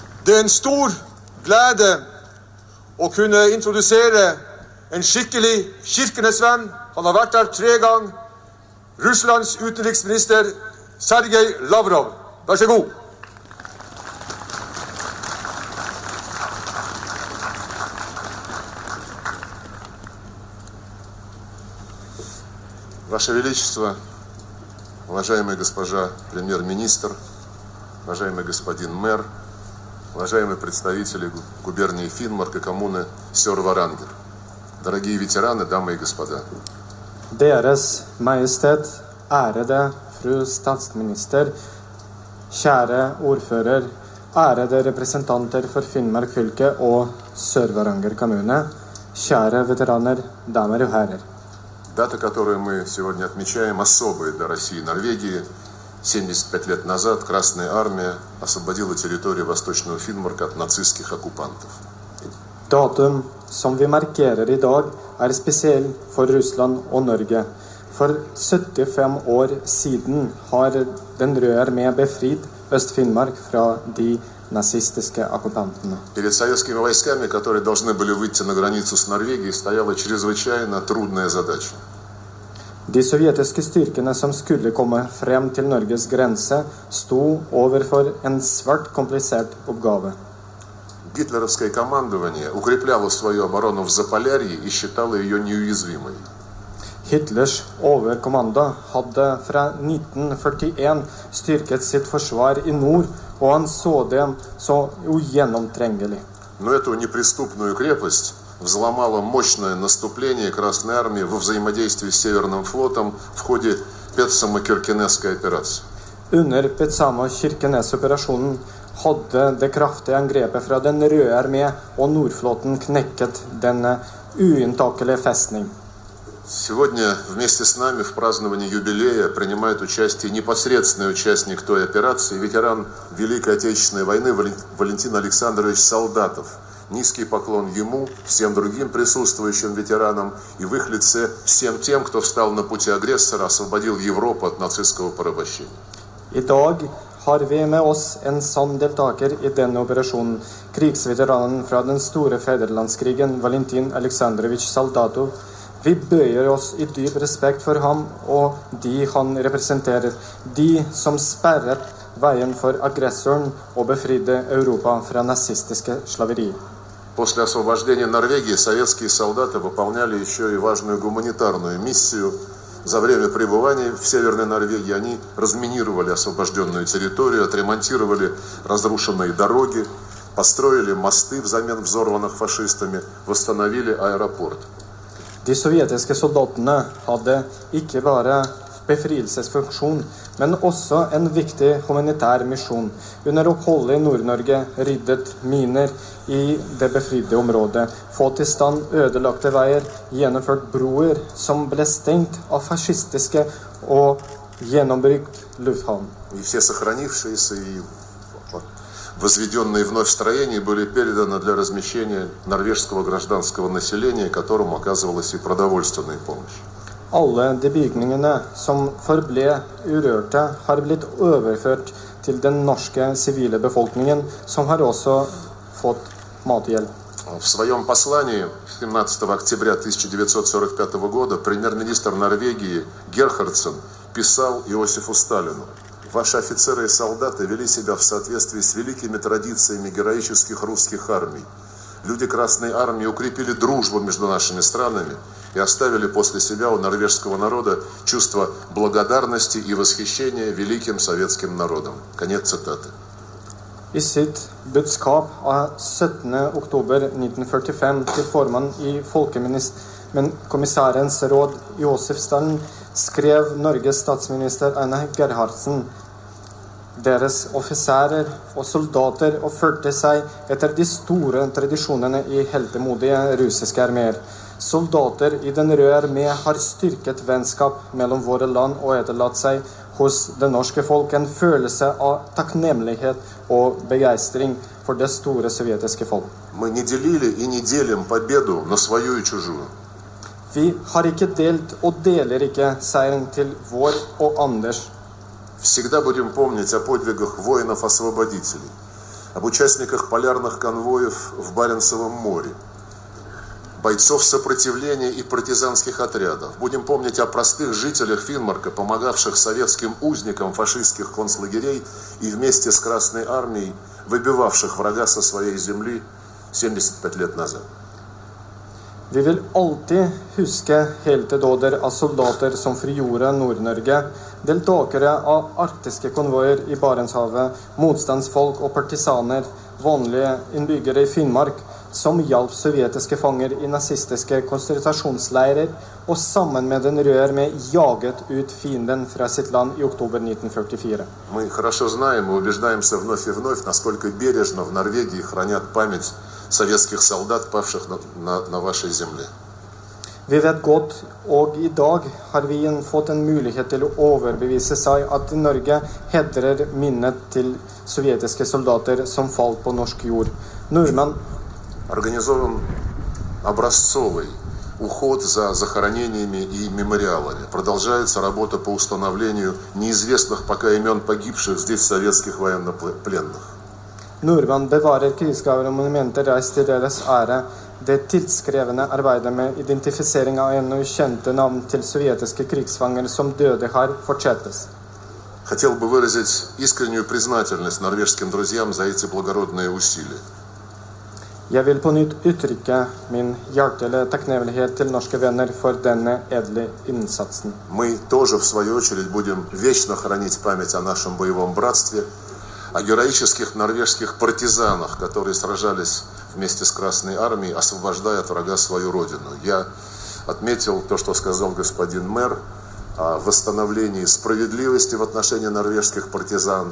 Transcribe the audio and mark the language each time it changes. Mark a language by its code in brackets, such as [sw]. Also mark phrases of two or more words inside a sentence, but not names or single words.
[no] Det en stor glede å kunne introdusere en skikkelig Kirkenes-venn. Han har vært der 3 ganger. Russlands utenriksminister Sergej Lavrov. Vær så god. [ru] Ваше Величество, уважаемая госпожа премьер-министр, уважаемый господин мэр, уважаемые представители губернии Finnmark и коммуны Sør-Varanger, дорогие ветераны, дамы и господа. [no] Deres Majestet, ærede fru statsminister, kjære ordfører, ærede representanter for Finnmark fylke og Sør-Varanger kommune, kjære veteraner, damer og herrer. [ru] Дата, которую мы сегодня отмечаем, особая для России и Норвегии. 75 лет назад Красная Армия освободила территорию Восточного Finnmark от нацистских оккупантов. [no] Datum som vi markerer i dag spesiell for Russland og Norge. For 75 år siden har den røde armé befridd Øst-Finnmark fra de nazistiske okkupantene. [ru] Перед советскими войсками, которые должны были выйти на границу с Норвегией, стояла чрезвычайно трудная задача. [no] De sovjetiske styrkene som skulle komme frem til Norges grense, sto overfor en svært komplisert oppgave. [ru] Гитлеровское командование укрепляло свою оборону в Заполярье и считало ее неуязвимой. [no] Hitlers overkommando hadde fra 1941 styrket sitt forsvar i nord, og han så dem så ugjennomtrengelig. [ru] Но эту неприступную крепость взломало мощное наступление Красной Армии во взаимодействии с Северным флотом в ходе Петсамо-Киркенесской операции. [no] Under Petsamo-Kirkenes-operasjonen hadde det kraftige angrepet fra den røde armé og Nordflåten knekket denne uinntakelige festning. [ru] Сегодня вместе с нами в праздновании юбилея принимает участие непосредственный участник той операции, ветеран Великой Отечественной войны Валентин Александрович Солдатов. Низкий поклон ему, всем другим присутствующим ветеранам и в их лице всем тем, кто встал на пути агрессора, освободил Европу от нацистского порабощения. [no] I dag har vi med oss en sann deltaker i denne operasjonen, krigsveteranen fra den store federlandskrigen, Valentin Aleksandrovitsj Soldatov. Vi bøyer oss i dyp respekt for ham og de han representerer, de som sperret veien for aggressoren og befridde Europa fra nazistiske slaveri. [ru] После освобождения Норвегии советские солдаты выполняли еще и важную гуманитарную миссию. За время пребывания в Северной Норвегии они разминировали освобожденную территорию, отремонтировали разрушенные дороги, построили мосты взамен взорванных фашистами, восстановили аэропорт. [no] De sovjetiske soldatene hadde ikke bare befrielsesfunksjon, men også en viktig humanitær misjon. Under oppholdet i Nord-Norge ryddet miner i det befridde området, fått i stand ødelagte veier, gjennomført broer som ble stengt av fascistiske og gjennombygd lufthavn. [ru] И все сохранившиеся и возведенные вновь строения были переданы для размещения норвежского гражданского населения, которому оказывалась и продовольственная помощь. [no] Alle de bygningene som forble urørte, har blitt overført til den norske sivile befolkningen, som har også fått mathjelp. [ru] В своем послании 17 октября 1945 года премьер-министр Норвегии Герхардсен писал Иосифу Сталину: «Ваши офицеры и солдаты вели себя в соответствии с великими традициями героических русских армий. Люди Красной Армии укрепили дружбу между нашими странами и оставили после себя у норвежского народа чувство благодарности и восхищения великим советским народом». Конец цитаты. [no] I sitt budskap av 17. oktober 1945 til formann i Folkekommissærens råd Josef Stalin skrev Norges statsminister Einar Gerhardsen: Deres offiserer og soldater oppførte seg etter de store tradisjonene i heltemodige russiske armeer. Soldater i den røde armé har styrket vennskap mellom våre land og etterlatt seg hos det norske folk en følelse av takknemlighet og begeistring for det store sovjetiske folk. [ru] Мы не делили и не делим победу на свою и чужую. [no] Vi har ikke delt og deler ikke seieren til vår og andres. [ru] Всегда будем помнить о подвигах воинов-освободителей. об участниках полярных конвоев в Баренцевом море, бойцов сопротивления и партизанских отрядов. Будем помнить о простых жителях Финмарка, помогавших советским узникам фашистских концлагерей и вместе с Красной Армией выбивавших врага со своей земли 75 лет назад. [no] Vi vil alltid huske heltedåder av soldater som frigjorde Nord-Norge, deltakere av arktiske konvoier i Barentshavet, motstandsfolk og partisaner, vanlige innbyggere i Finnmark, som hjalp sovjetiske fanger i nazistiske konsentrasjonsleirer, og sammen med den røde armé jaget ut fienden fra sitt land i oktober 1944. [ru] Мы хорошо знаем и убеждаемся вновь и вновь, насколько бережно в Норвегии хранят память советских солдат, павших на вашей земле. [no] Vi vet godt, og i dag har vi fått en mulighet til å overbevise seg at Norge hedrer minnet til sovjetiske soldater som falt på norsk jord. Nordmenn [ru] Организован образцовый уход за захоронениями и мемориалами. Продолжается работа по установлению неизвестных пока имен погибших здесь советских военнопленных. [no] Nordmenn bevarer krigsgraver og monumenter reist til deres ære. Det tidskrevende arbeidet med identifisering av ennå ukjente navn til sovjetiske krigsfanger som døde her, fortsettes. [ru] Хотел бы выразить искреннюю признательность норвежским друзьям за эти благородные усилия. [no] Jeg vil på nytt uttrykke min hjertelige takknemlighet til norske venner for denne edle innsatsen. [ru] Мы тоже, в свою очередь, будем вечно хранить память о нашем боевом братстве, о героических норвежских партизанах, которые сражались вместе с Красной Армией, освобождая от врага свою родину. Я отметил то, что сказал господин мэр, о восстановлении справедливости в отношении норвежских партизан.